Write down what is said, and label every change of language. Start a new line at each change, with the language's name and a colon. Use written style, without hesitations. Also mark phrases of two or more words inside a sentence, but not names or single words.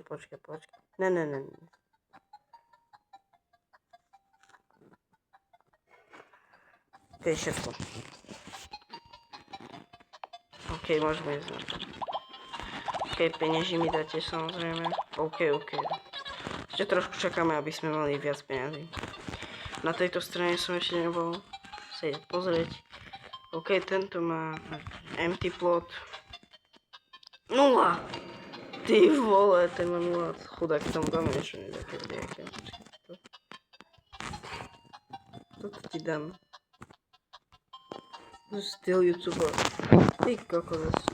Polish: Nie. Okej, szybko. Okej, możemy znać. Okej, pieniędzy mi dacie samozrejmie. Okej. Jeszcze troszkę czekamy, abyśmy mieli więcej pieniędzy.
Slovak: Na tejto stronie są jeszcze nie było sobie pozrieť. Okej, tento má
English: empty plot.
Slovak: 0! Ty vole, ten má 0. Chudák, tam dáme niečo nejaké. Toto ti dám. Styl YouTuber. Ty kokos.